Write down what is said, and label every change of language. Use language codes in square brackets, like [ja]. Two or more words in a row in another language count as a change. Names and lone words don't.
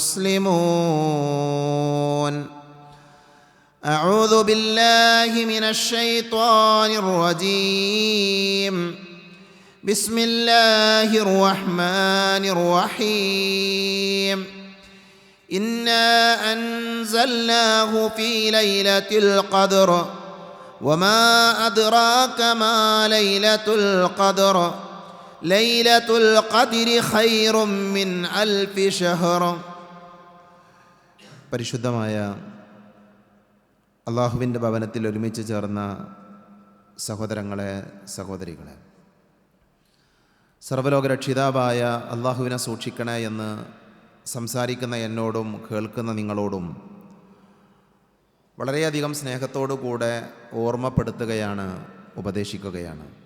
[ar] مسلمون أعوذ بالله من الشيطان الرجيم بسم الله الرحمن الرحيم إنا أنزلناه في ليلة القدر وما أدراك ما ليلة القدر ليلة القدر خير من ألف شهر [ml] പരിശുദ്ധമായ അള്ളാഹുവിൻ്റെ ഭവനത്തിൽ ഒരുമിച്ച് ചേർന്ന സഹോദരങ്ങളെ സഹോദരികളെ, സർവ്വലോകരക്ഷിതാവായ അള്ളാഹുവിനെ സൂക്ഷിക്കണേ എന്ന് സംസാരിക്കുന്ന എന്നോടും കേൾക്കുന്ന നിങ്ങളോടും വളരെയധികം സ്നേഹത്തോടു കൂടെ ഓർമ്മപ്പെടുത്തുകയാണ്, ഉപദേശിക്കുകയാണ്.